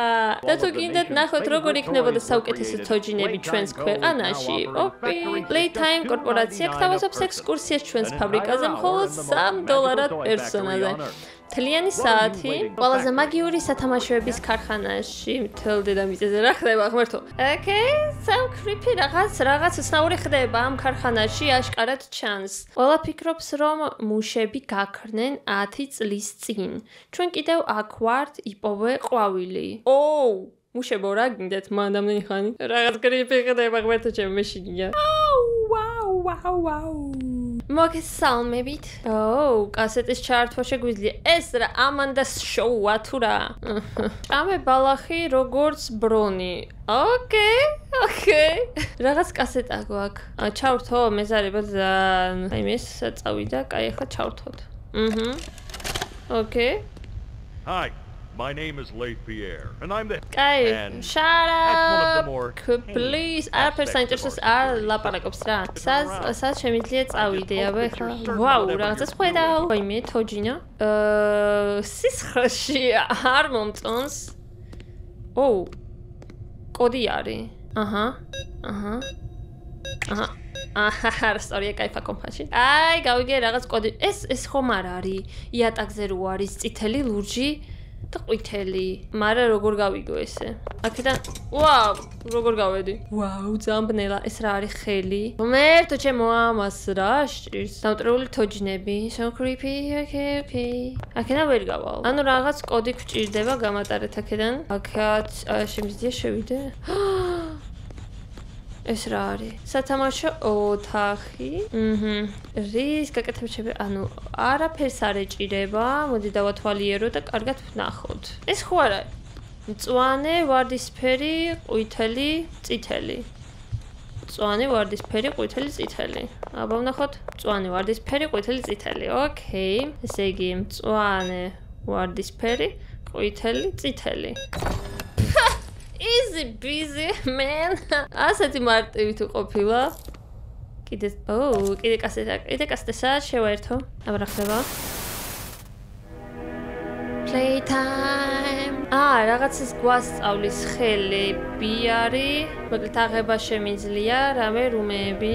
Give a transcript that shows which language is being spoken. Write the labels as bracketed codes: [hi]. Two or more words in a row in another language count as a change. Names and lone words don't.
[ka] და თუ გინდათ ნახოთ როგორ იქნებოდა საუკეთესო თოჯინები ჩვენს ქვეყანაში, Poppy Playtime კორპორაცია გთავაზობს ექსკურსიას ჩვენს ფაბრიკაზე მხოლოდ $3 პერსონაზე. თლიანი საათი ყველაზე მაგიური სათამაშოების ქარხანაში მთელ დედამიწაზე რა ხდება ღმერთო? ოკეი, [en] some creepy [ka] რაღაც უცნაური ხდება ამ ქარხანაში აშკარად ჩანს. ყველა ფიქრობს რომ მუშები გაქრნენ 10 წლის წინ. ჩვენ კიდევ აქ ვართ, იპოვე ყვავილი. მუშებო რა გინდათ მან ამდენი ხანი? რაღაც creepy ხდება ღმერთო ჩემი მეშინია. ვაუ. მოგესალმებით. კასეტის ჩართვა შეგვიძლია. ეს რა ამანდას შოუა თუ რა? ჭამე ბალახი როგორც ბრონი. ოკეი. რაღაც კასეტა გვაქვს. ჩავრთო მეზარება და აი ეს წავიდა, კაი ახლა ჩავრთოთ. ოკეი. [en] Hi. My name is Leif Pierre, and I'm the... Shut up! Please, [ka] არაფერს საინტერესოს არ ლაპარაკობს რა. სად შემიძლია წავიდე, აბა ხა. ვაუ, რაღაცას ხედავ. ვაიმე, თოჯინა. სისხლში არ მომწონს. კოდი არის. აჰა. სწორია, кайფა კომპაში. აი, გავიგე რაღაც კოდი. ეს ხომ არ არის? იატაკზე რო არის წითელი ლურჯი. და ყვითელი. მარა როგორ გავიგო ესე? აქედან ვაუ, როგორ გავედი? ვაუ, ძამბნელა, ეს რა არის ხელი? ღმერთო ჩემო ამას რა სჭირს? დამტრეული თოჯინები. [en] So creepy. Okay. [ka] აქედან ვერ გავალ. ანუ რაღაც კოდი გვჭირდება გამატარეთ აქედან. აქაც შემიძლია შევიდე? ეს რა არის? სათამაშო ოთახი. რის გაკეთებები, ანუ არაფერს არ ეჭირება. მოდი დავათვალიერო და კარგად ვნახოთ. ეს ხო არა? მწვანე, ვარდისფერი, ყვითელი, წითელი. მწვანე, ვარდისფერი, ყვითელი, წითელი. აბა ვნახოთ. მწვანე, ვარდისფერი, ყვითელი, წითელი. ოკეი. ესე იგი მწვანე, ვარდისფერი, ყვითელი, წითელი. [en] Easy busy man. [ka] ასეთი მარტივი თუ ყოფილა. კიდე კასეტა შევაერთო. აბა რა ხდება? Playtime. რაღაცის გვასწავლის ხელები არის. მოკლედ აღება შემიძლია, რამე რუმეები.